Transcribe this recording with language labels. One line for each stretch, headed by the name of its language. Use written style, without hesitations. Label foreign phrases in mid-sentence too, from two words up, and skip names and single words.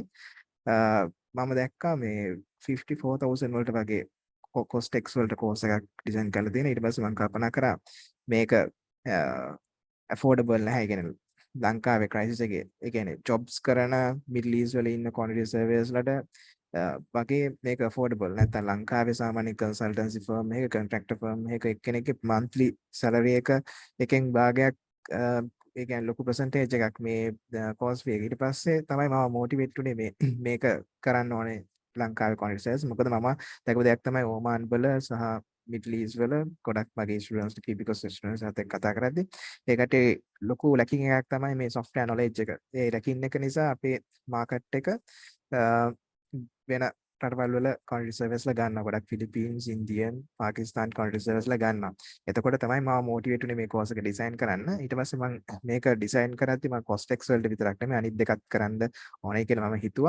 Sinhala: මම දැක්කා මේ 54000 වලට වගේ කොස්ටෙක්ස් වලට කෝස් එකක් ඩිසයින් කරලා තියෙනවා. ඊට පස්සේ මම කල්පනා කරා මේක affordable නැහැ. ඒ කියන්නේ ලංකාවේ ක්‍රයිසිස් එකේ ඒ කියන්නේ ජොබ්ස් කරන මිඩල් ඊස්ට් වල ඉන්න
English: quantity surveyors
Sinhala: ලට වගේ මේක affordable නැත්නම් ලංකාවේ සාමාන්‍ය
English: consultancy firm
Sinhala: එකක
English: contractor firm
Sinhala: එකක එක්කෙනෙක්ගේ
English: monthly salary
Sinhala: එකෙන් භාගයක් ඒ කියන්නේ ලොකු percentage එකක් මේ
English: course fee
Sinhala: එක. ඊට පස්සේ තමයි මම motivate උනේ මේක කරන්න ඕනේ ලංකාවේ
English: quantity surveyors.
Sinhala: මොකද මම දැකපු දෙයක් තමයි ඕමාන් වල සහ Middle East වල ගොඩක් මගේ
English: students because students
Sinhala: අතර කතා කරද්දී ඒකට ලොකු lacking එකක් තමයි මේ
English: software knowledge
Sinhala: එක. ඒ lacking එක නිසා අපේ market එක වෙන රටවල් වල
English: country service
Sinhala: ලා ගන්නවා. ගොඩක් Philippines, Indian, Pakistan
English: country service
Sinhala: ලා ගන්නවා. එතකොට තමයි මම motivate උනේ මේ course එක design කරන්න. ඊට පස්සේ මම මේක design කරද්දී මම costex වලට විතරක් නෙමෙයි අනිත් දෙකත් කරන්න ඕනේ කියලා මම හිතුවා.